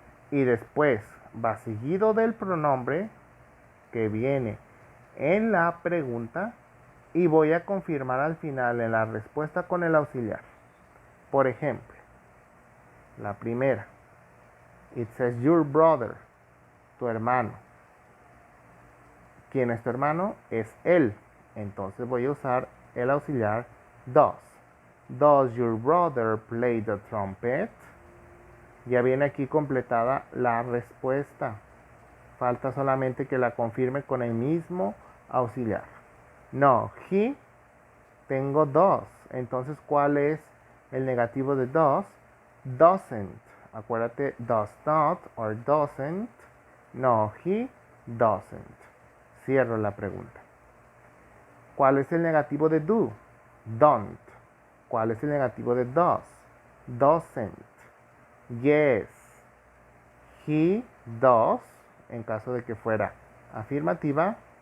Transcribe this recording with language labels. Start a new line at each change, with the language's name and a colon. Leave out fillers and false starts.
Spanish: Y después va seguido del pronombre que viene en la pregunta y voy a confirmar al final en la respuesta con el auxiliar. Por ejemplo, la primera,
English: it says
Spanish: your brother, tu hermano. ¿Quién es tu hermano? Es él. Entonces voy a usar el auxiliar does.
English: Does your brother play the trumpet?
Spanish: Ya viene aquí completada la respuesta. Falta solamente que la confirme con el mismo auxiliar. No, he, tengo does. Entonces, ¿cuál es el negativo de does?
English: Doesn't. Acuérdate, does not or doesn't. No, he doesn't.
Spanish: Cierro la pregunta. ¿Cuál es el negativo de do? Don't. ¿Cuál es el negativo de does? Doesn't. Yes. He does, en caso de que fuera afirmativa.